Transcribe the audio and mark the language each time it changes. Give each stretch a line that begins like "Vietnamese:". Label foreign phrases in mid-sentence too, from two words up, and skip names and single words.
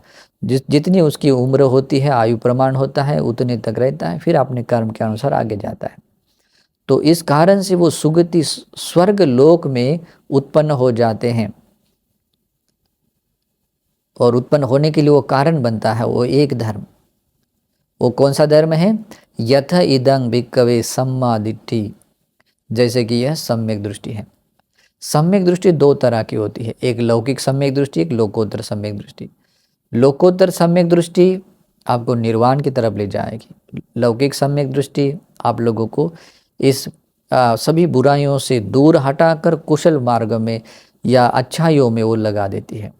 Hindi: जितनी उसकी उम्र होती है, आयु प्रमाण होता है, उतने तक रहता है, फिर अपने कर्म के अनुसार आगे जाता है। तो इस कारण से वो सुगति स्वर्ग लोक में उत्पन्न हो जाते हैं, और उत्पन्न होने के लिए वो कारण बनता है वो एक धर्म। वो कौन सा धर्म है?
Pali: यथ इदं भिक्खवे सम्मा दिट्ठी,
Hindi: जैसे कि यह सम्यक दृष्टि है। सम्यक दृष्टि दो तरह की होती है, एक लौकिक सम्यक दृष्टि, एक लोकोत्तर सम्यक दृष्टि। लोकोत्तर सम्यक दृष्टि आपको निर्वाण की तरफ ले जाएगी। लौकिक सम्यक दृष्टि आप लोगों को इस सभी बुराइयों से दूर हटाकर कुशल मार्ग में या अच्छाइयों में वो लगा देती है।